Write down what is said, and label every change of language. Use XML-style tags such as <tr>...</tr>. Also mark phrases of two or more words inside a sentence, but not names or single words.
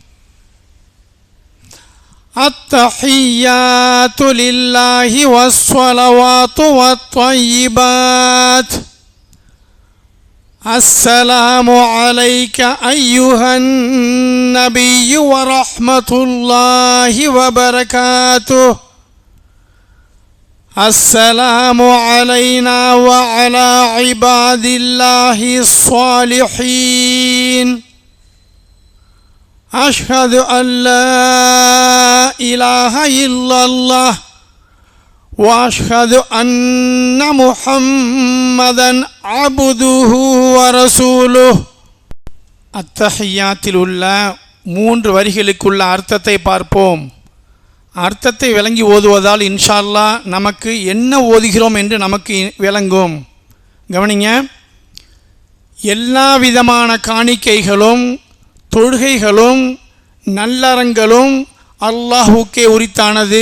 <ar>التحيات لله والصلوات والطيبات. السلام عليك أيها النبي ورحمة الله وبركاته. السلام علينا وعلى عباد الله الصالحين أشهد أن لا إله إلا الله وأشهد أن محمدا عبده ورسوله.</ar> <ta>அத்தஹியாத்தில் உள்ள 3 வரிகளுக்குள்ள அர்த்தத்தை பார்ப்போம். அர்த்தத்தை விளங்கி ஓதுவதால்</ta> <ar>إن شاء الله</ar> <ta>நமக்கு என்ன ஓதுகிறோம் என்று நமக்கு விளங்கும். கவனிங்க, எல்லா விதமான காணிக்கைகளும் தொழுகைகளும் நல்லறங்களும் அல்லாஹுக்கே உரித்தானது.</ta>